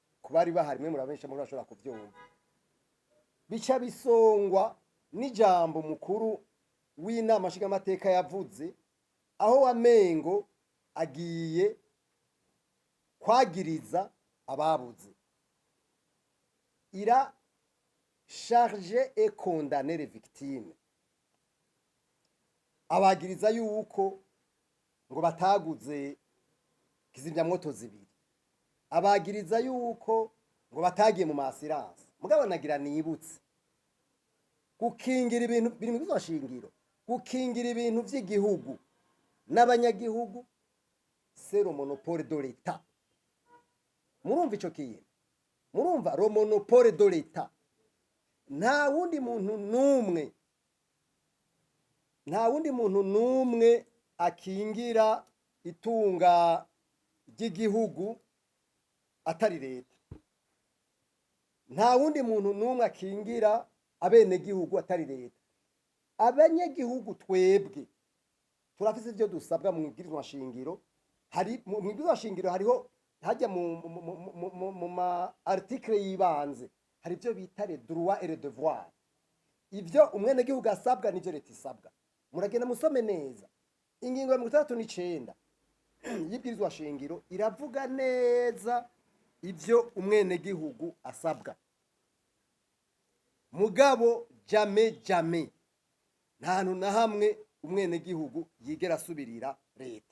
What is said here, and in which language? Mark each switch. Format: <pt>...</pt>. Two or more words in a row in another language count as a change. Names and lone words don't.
<rn>Kubari bahari mwe murabesha muri bashobora kuvyumva. bica bisongwa n'ijambo mukuru w'inama nshingamateka yavuze, aho wamengo agiye kwagiriza ababuze.</rn> <fr>Ira charge et condamner les victimes.</fr> <rn>Abagiriza yuko ngo bataguze kizimyamwoto zibiri, abagiriza yuko ngo batagiye mu masiranse. Mugabo nagira nibutse gukingira ibintu biri mu bizashingiro, gukingira ibintu by'igihugu n'abanyagihugu,</rn> <fr>c'est le monopole de l'État.</fr> <rn>Murumva ico kintu?</rn> <fr>Murumva le monopole de l'État.</fr> <rn>Nta wundi muntu numwe akingira itunga ry'igihugu atari leta. Nta wundi muntu numwe akingira abenegihugu atari leta. Abanyagihugu twebwe turafise ivyo dusabwa mu bwirizwa shingiro. Hari mu bwirizwa shingiro hariho hajya mu ma article yibanze, hari ivyo bita</rn> <fr>les droits et les devoirs.</fr> <rn>Ivyo umwenegihugu asabwa n'ivyo leta isabwa. Muragenda musome neza. Ingingo ya 39 y'ibwirizwa shingiro iravuga neza ivyo umwenegihugu asabwa. Mugabo jamais nta hantu na hamwe umwenegihugu yigera asubirira leta.</rn>